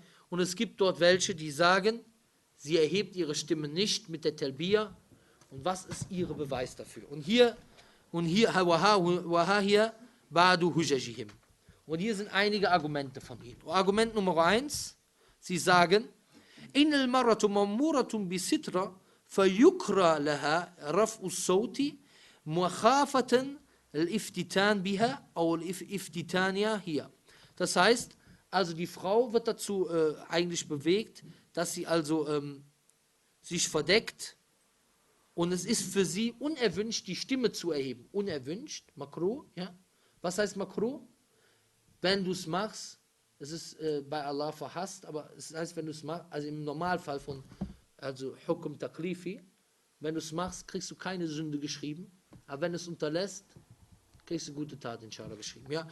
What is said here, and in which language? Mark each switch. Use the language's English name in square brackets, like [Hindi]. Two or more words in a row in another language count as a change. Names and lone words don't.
[German] Und es gibt dort welche, die sagen, sie erhebt ihre Stimme nicht mit der Talbiya. Und was ist ihre Beweis dafür? Und hier [Arabic] بعض حججهم. [German] Und hier sind einige Argumente von ihnen. Argument Nummer 1, sie sagen, [Arabic] إن المرأة مأمورة بالستر فيكره لها رفع الصوت مخافة الافتتان بها أو الافتتانية هي. [German] Das heißt, also die Frau wird dazu eigentlich bewegt, dass sie also sich verdeckt und es ist für sie unerwünscht, die Stimme zu erheben. Unerwünscht, makruh, ja. Was heißt makruh? Wenn du es machst, es ist bei Allah verhasst, aber es heißt, wenn du es machst, also im Normalfall von, also [Arabic] حكم تكليفي, [German] wenn du es machst, kriegst du keine Sünde geschrieben, aber wenn du es unterlässt, kriegst du gute Tat, inshallah, geschrieben, ja.